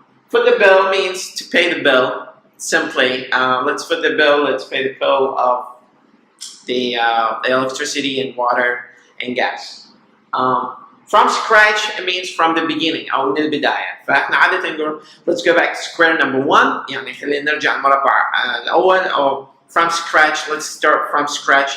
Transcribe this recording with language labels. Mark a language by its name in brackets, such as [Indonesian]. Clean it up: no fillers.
[English] Foot the bill means to pay the bill. Simply, let's foot the bill. Let's pay the bill of the electricity and water and gas. From scratch, it means from the beginning [Arabic] أو من البداية. فإحنا عادة نقول [English] let's go back to square number one. [Arabic] يعني خلينا نرجع المربع الأول. [English] أو from scratch, let's start from scratch.